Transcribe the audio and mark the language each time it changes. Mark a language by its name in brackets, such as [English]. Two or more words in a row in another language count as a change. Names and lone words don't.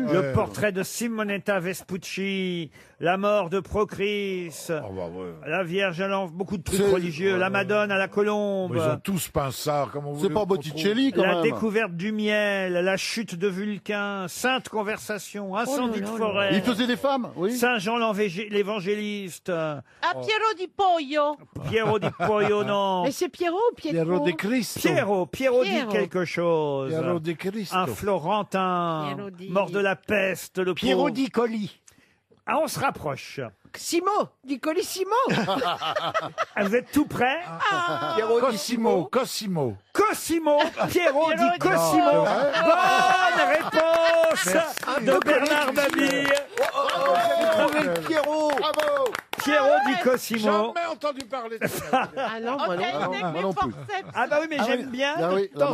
[French] Le portrait de Simonetta Vespucci, la mort de Procris, la Vierge à l'enfant, beaucoup de trucs religieux, la Madone à la colombe. Ils ont tous peint ça, comme on C'est pas Botticelli, quand La même. découverte du miel, la chute de Vulcain, Sainte Conversation, Incendie de forêt. Il faisait des femmes, oui. Saint Jean l'évangéliste. Pierrot di pollo. Piero di Pollo, non. Mais c'est Pierrot ou Pietro? Pierrot de Cristo. Pierrot dit quelque chose. Pierrot de Cristo. Un Florentin, Pierrot di- mort de la peste, le Pierrot pauvre. di Colli. Ah, on se rapproche. Simo, di Colissimo. Ah, vous êtes tout près. Pierrot di Simo. Cosimo. Cosimo, Pierrot dit Cosimo. Non, c'est vrai. Bonne réponse de Bernard Mabille. Pierrot. Bravo. Pierrot dit Cosimo. Jamais entendu parler de ça. Ah non, moi non. Moi non plus. Ah bah oui, mais j'aime bien Ah oui, de